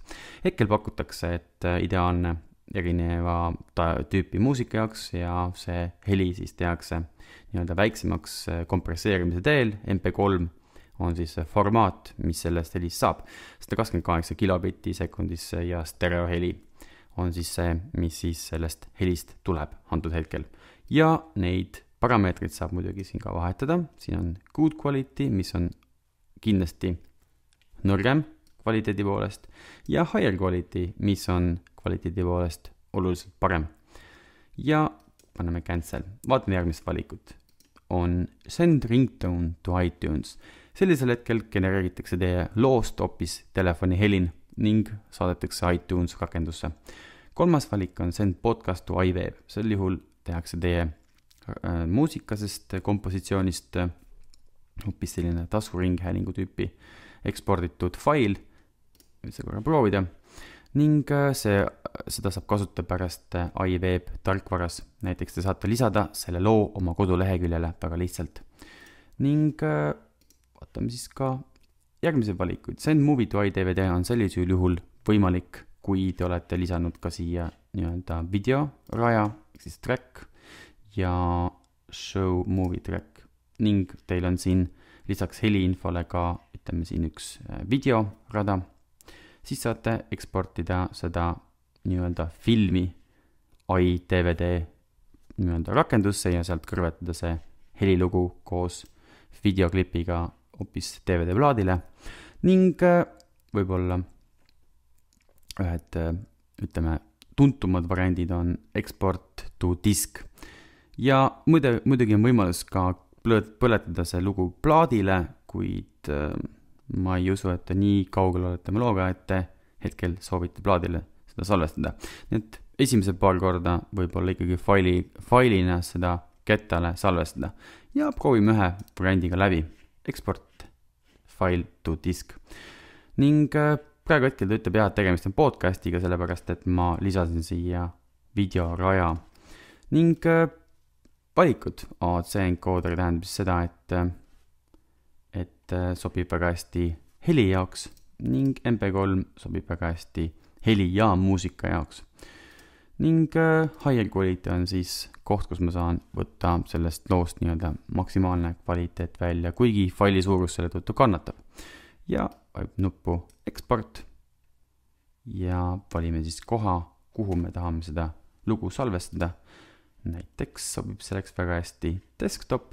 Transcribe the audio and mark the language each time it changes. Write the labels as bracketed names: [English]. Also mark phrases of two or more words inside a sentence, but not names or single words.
[Estonian] Hetkel pakutakse, et ideaalne erineva tüüpi muusika jaoks ja see heli siis tehakse nii-öelda väiksemaks kompresseerimise teel. MP3 on siis formaat, mis sellest helist saab. 128 kilobitti sekundisse ja stereoheli on siis see, mis siis sellest helist tuleb antud hetkel. Ja neid parameetrid saab muidugi siin ka vahetada. Siin on [English] good quality, [Estonian] mis on kindlasti nõrgem kvaliteedi poolest ja [English] higher quality, [Estonian] mis on kvaliteedi poolest oluliselt parem. Ja paneme cancel. Vaatame järgmist valikut. [English] On send ringtone to iTunes. [Estonian] Sellisel hetkel genereeritakse teie loost hoopis telefoni helin ning saadetakse iTunes rakendusse. Kolmas valik on [English] send podcast to iWeb. [Estonian] Sel juhul tehakse teie muusikasest kompositsioonist hoopis selline taskuringhäälingu tüüpi eksporditud fail, see korra proovida, ning seda saab kasutada pärast iWeb tarkvaras. Näiteks te saate lisada selle loo oma koduleheküljele väga lihtsalt. Ning vaatame siis ka järgmise valikuid. [English] Send movie to iDVD [Estonian] on sellisel juhul võimalik, kui te olete lisanud ka siia nii-öelda videoraja, siis track ja [English] show movie track. [Estonian] Ning teil on siin lisaks heliinfole ka, ütleme siin üks videorada. Siis saate eksportida seda nii-öelda filmi iDVD nii-öelda rakendusse ja sealt kõrvetada see helilugu koos videoklipiga hoopis DVD plaadile ning võib-olla ühed, ütleme, tuntumad variandid on [English] export to disk. [Estonian] Ja muidugi on võimalus ka põletada see lugu plaadile, kuid ma ei usu, et te nii kaugel olete oma looga, et te hetkel soovite plaadile seda salvestada. Nii et esimese paar korda võib-olla ikkagi failina seda kettale salvestada ja proovime ühe variandiga läbi. [English] Export file to disk. [Estonian] Ning praegu hetkel ta ütleb jah, et tegemist on podcastiga, sellepärast et ma lisasin siia videoraja. Ning valikud AAC encoder tähendab siis seda, et sobib väga hästi heli jaoks ning MP3 sobib väga hästi heli ja muusika jaoks. Ning [English] higher quality [Estonian] on siis koht, kus ma saan võtta sellest loost nii-öelda maksimaalne kvaliteet välja, kuigi faili suurus selle tõttu kannatab. Ja vajub nuppu export ja valime siis koha, kuhu me tahame seda lugu salvestada. Näiteks sobib selleks väga hästi desktop.